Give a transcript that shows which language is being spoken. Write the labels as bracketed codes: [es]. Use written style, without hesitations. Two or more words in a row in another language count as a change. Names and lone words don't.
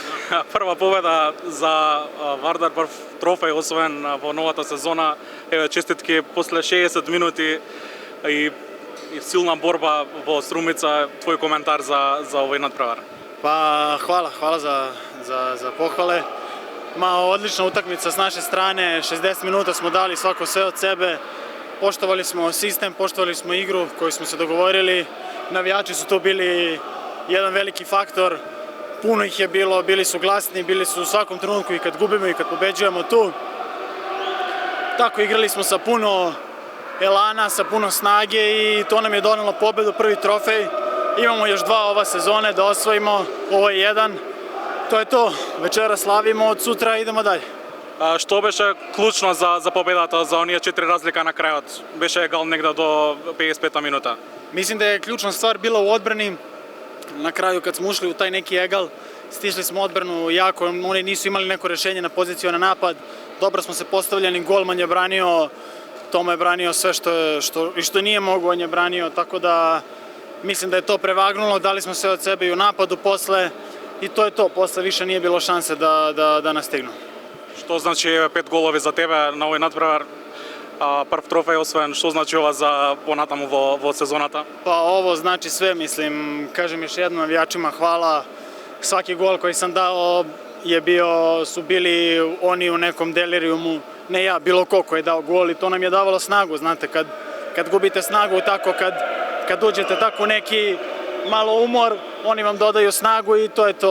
[mk] Прва победа за Вардар, прв трофеј освоен во новата сезона. Еве честитки после 60 минути и силна борба во Струмица. Твој коментар за овој надпревар? [sr] Pa hvala za pohvale. Odlična utakmica s naše strane, 60 minuta smo dali svako sve od sebe. Poštovali smo sistem, poštovali smo igru koju smo se dogovorili. Navijači su tu bili jedan veliki faktor. Puno ih je bilo, bili su glasni, bili su u svakom trenutku i kad gubimo i kad pobeđujemo tu. Tako igrali smo sa puno elana, sa puno snage i to nam je donelo pobedu, prvi trofej. Imamo još 2 ova sezone da osvojimo, ovo je 1. To je to, večera slavimo, od sutra idemo dalje. [mk] Што беше клучно за победата, за оние 4 разлика на крајот? Беше егал негде до 55-та минута. [sr] Mislim da je ključna stvar bila u odbrani. Na kraju kad smo ušli u taj neki egal, stišli smo odbranu jako, oni nisu imali neko rešenje na poziciju na napad. Dobro smo se postavljali, golman je branio, Toma je branio sve što nije mogo, on je branio, tako da mislim da je to prevagnulo, dali smo sve od sebe i u napadu posle i to je to, posle više nije bilo šanse da nas stignu. [mk] Што значи 5 голови за тебе на овој надпревар? Прв трофеј освоен, што значи ова за понатаму во сезоната? [sr] Pa ovo znači sve, mislim, kažem još jednom navijačima hvala. Svaki gol koji sam dao su bili oni u nekom delirijumu, ne ja, bilo ko je dao gol i to nam je davalo snagu, znate, kad gubite snagu tako, kad uđete tako neki malo umor, oni vam dodaju snagu i to je to.